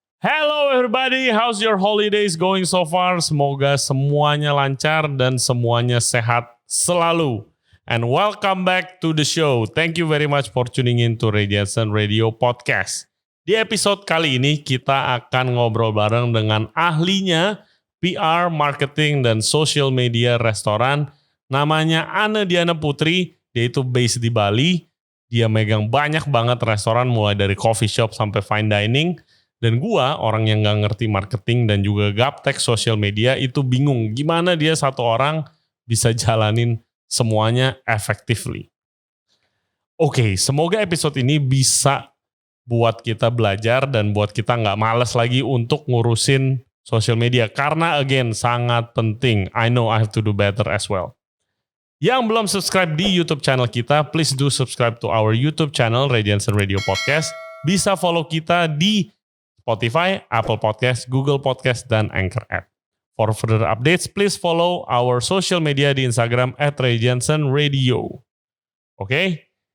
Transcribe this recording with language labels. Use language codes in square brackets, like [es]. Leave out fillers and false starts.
[en] Hello everybody, how's your holidays going so far? [id] Semoga semuanya lancar dan semuanya sehat selalu. [en] And welcome back to the show. Thank you very much for tuning in to Ray Jensen Radio Podcast. [id] Di episode kali ini kita akan ngobrol bareng dengan ahlinya PR, marketing, dan social media restoran. Namanya Anne Diana Putri, dia itu based di Bali. Dia megang banyak banget restoran mulai dari coffee shop sampai fine dining. Dan gua orang yang gak ngerti marketing dan juga gaptek social media itu bingung gimana dia satu orang bisa jalanin semuanya effectively. Oke, semoga episode ini bisa buat kita belajar dan buat kita gak males lagi untuk ngurusin social media. Karena again sangat penting. [en] I know I have to do better as well. [id] Yang belum subscribe di YouTube channel kita, [en] please do subscribe to our YouTube channel Ray Jensen Radio Podcast. [id] Bisa follow kita di Spotify, Apple Podcast, Google Podcast, dan Anchor app. [en] For further updates, please follow our social media [id] di Instagram [en] @RayJensenRadio. Okay?